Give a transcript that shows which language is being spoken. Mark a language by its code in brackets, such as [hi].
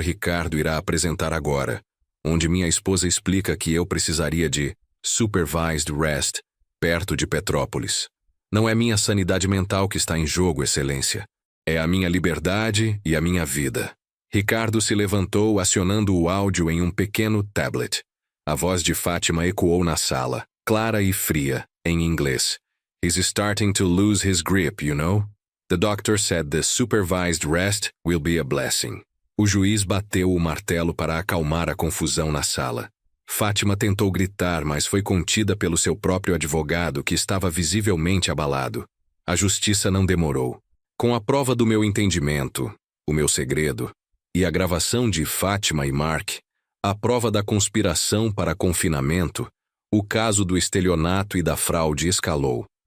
[pt] Ricardo irá apresentar agora, onde minha esposa explica que eu precisaria de [en] supervised rest, [pt] perto de Petrópolis. Não é minha sanidade mental que está em jogo, Excelência. É a minha liberdade e a minha vida. Ricardo se levantou acionando o áudio em um pequeno tablet. A voz de Fátima ecoou na sala, clara e fria, em inglês. [en] He's starting to lose his grip, you know? The doctor said the supervised rest will be a blessing. [pt] O juiz bateu o martelo para acalmar a confusão na sala. Fátima tentou gritar, mas foi contida pelo seu próprio advogado, que estava visivelmente abalado. A justiça não demorou. Com a prova do meu entendimento, o meu segredo, e a gravação de Fátima e Mark, a prova da conspiração para confinamento, o caso do estelionato e da fraude escalou.